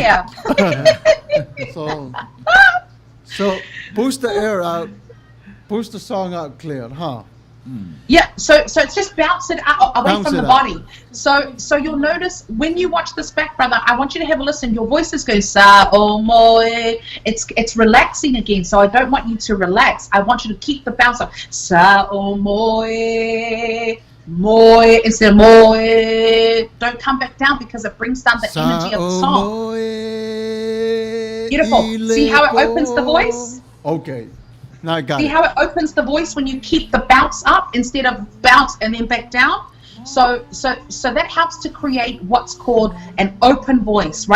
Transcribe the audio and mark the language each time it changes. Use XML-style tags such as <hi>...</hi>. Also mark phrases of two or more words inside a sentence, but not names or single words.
<en>care. So push the air out, push the song out clear, huh? Yeah, so it's just bounce it out, away Bounce from the it out. body. So you'll notice when you watch this back, brother, I want you to have a listen. Your voice is going</en> <sm>Sa o moe.</sm> <en>It's relaxing again. So I don't want you to relax. I want you to keep the bounce up. Sa o moe. Moe instead of moe. Don't come back down, because it brings down the energy of the song. Beautiful. See how it opens the voice? Okay. Now I got See it. how it opens the voice when you keep the bounce up instead of bounce and then back down? So that helps to create what's called an open voice, right?</en>